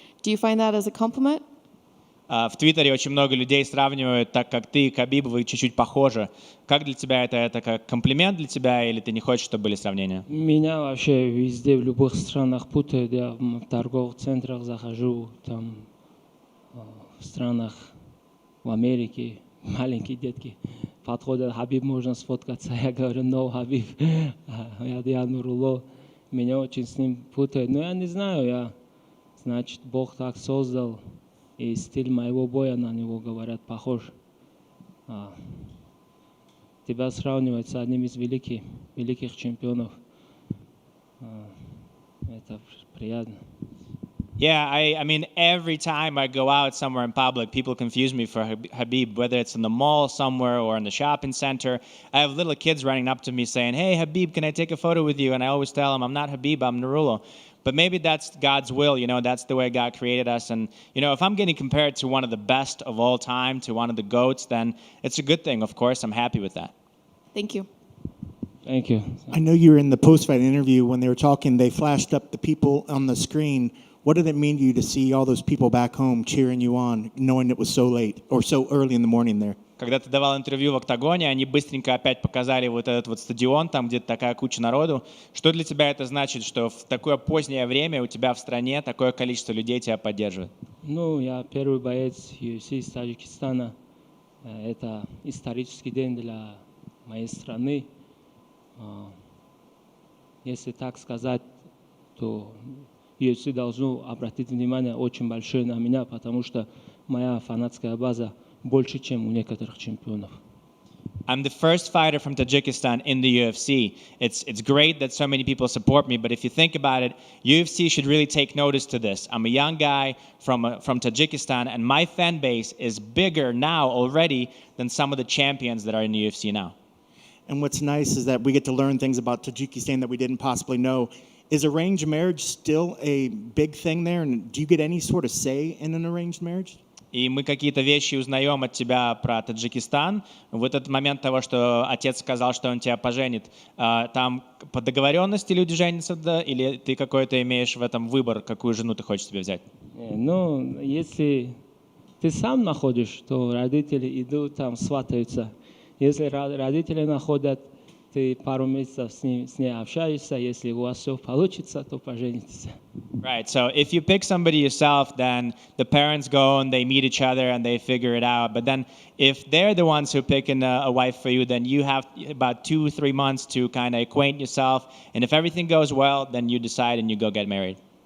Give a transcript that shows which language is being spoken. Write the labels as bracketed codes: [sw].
[en] Do you find that as a compliment? [ru] В Твиттере очень много людей сравнивают, так как ты и Кhabib, вы чуть-чуть похожи. Как для тебя это как комплимент для тебя, или ты не хочешь, чтобы были сравнения? Меня вообще везде, в любых странах путают. Я в торговых центрах захожу, там, в странах, в Америке, маленькие детки подходят, Хабиб, можно сфоткаться? Я говорю, [en] no, [ru] Хабиб, я Нурулло. Меня очень с ним путают. Но я не знаю, значит, Бог так создал. И стиль моего боя на него, говорят, похож. Тебя сравнивать с одним из великих чемпионов. Это приятно. [en] Yeah, I mean, every time I go out somewhere in public, people confuse me for Khabib, whether it's in the mall somewhere or in the shopping center. I have little kids running up to me saying, hey, Khabib, can I take a photo with you? And I always tell them, I'm not Khabib, I'm Nurullo. But maybe that's God's will, that's the way God created us. And, if I'm getting compared to one of the best of all time, to one of the GOATs, then it's a good thing, of course. I'm happy with that. Thank you. Thank you. I know you were in the post-fight interview when they were talking, they flashed up the people on the screen. What did it mean to you to see all those people back home cheering you on, knowing it was so late or so early in the morning there? [ru] Когда ты давал интервью в октагоне, они быстренько опять показали вот этот вот стадион, там где-то такая куча народу. Что для тебя это значит, что в такое позднее время у тебя в стране такое количество людей тебя поддерживает? Я первый боец UFC из Таджикистана. Это исторический день для моей страны. Если так сказать, то UFC должно обратить внимание очень большое на меня, потому что моя фанатская база больше, чем у некоторых чемпионов. [en] I'm the first fighter from Tajikistan in the UFC. It's great that so many people support me, but if you think about it, UFC should really take notice to this. I'm a young guy from Tajikistan, and my fan base is bigger now already than some of the champions that are in the UFC now. And what's nice is that we get to learn things about Tajikistan that we didn't possibly know. Is arranged marriage still a big thing there? And do you get any sort of say in an arranged marriage? [ru] И мы какие-то вещи узнаем от тебя про Таджикистан. В этот момент того, что отец сказал, что он тебя поженит, там по договоренности люди женятся, да? Или ты какой-то имеешь в этом выбор, какую жену ты хочешь себе взять? Если ты сам находишь, то родители идут там сватаются. Если родители находят, ты пару месяцев с ней общаешься, если у вас все получится, то поженитесь. [en] Right, so if you pick somebody yourself, then the parents go and they meet each other and they figure it out. But then if they're the ones who pick a wife for you, then you have about 2-3 months to kind of acquaint yourself. And if everything goes well, then you decide and you go get married.